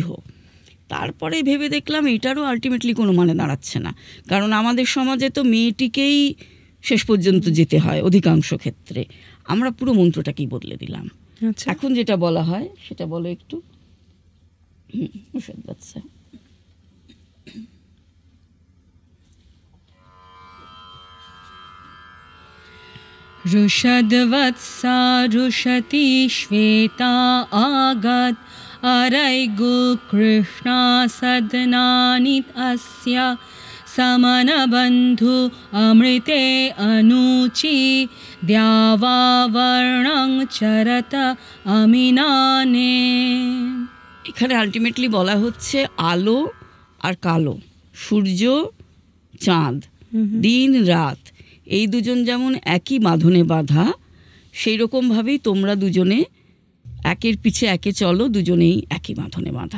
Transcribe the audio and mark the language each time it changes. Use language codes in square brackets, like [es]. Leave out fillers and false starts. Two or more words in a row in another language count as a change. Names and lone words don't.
[bn] তারপরে ভেবে দেখলাম এটারও আলটিমেটলি কোনো মানে দাঁড়াচ্ছে না, কারণ আমাদের সমাজে তো মেয়েটিকেই শেষ পর্যন্ত যেতে হয় অধিকাংশ ক্ষেত্রে। আমরা পুরো মন্ত্রটাকেই বদলে দিলাম। এখন যেটা বলা হয় সেটা বলো একটু। বাচ্চা [sa] रुषद्वत्सा रुषति श्वेता आगत अरैगु कृष्णा सदनानि अस्य समनबन्धु अमृते अनुचि द्यावावर्णं चरत अमिनाने। [bn] এখানে আলটিমেটলি বলা হচ্ছে আলো আর কালো, সূর্য চাঁদ, দিন রাত, এই দুজন যেমন একই বাঁধনে বাঁধা, সেই রকমভাবেই তোমরা দুজনে একের পিছে একে চলো, দুজনেই একই বাঁধনে বাঁধা।